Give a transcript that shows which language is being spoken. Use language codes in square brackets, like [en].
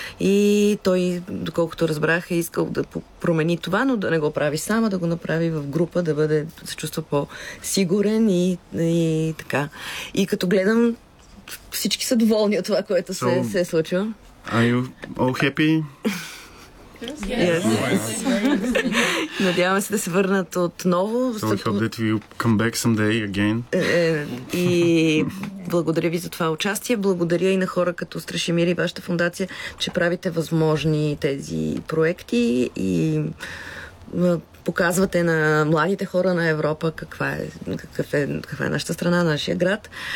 [bg] И той, доколкото разбрах, е искал да промени това, но да не го прави само, да го направи в група, да бъде, да се чувства по-сигурен и така. И като гледам, всички са доволни от това, което се е случило. [en] Are you all happy? Yes. [bg] Надяваме се да се върнат отново. [en] So we hope that we'll come back someday again. [bg] И благодаря ви за това участие. Благодаря и на хора като Страшимир и вашата фондация, че правите възможни тези проекти и показвате на младите хора на Европа каква е нашата страна, нашия град.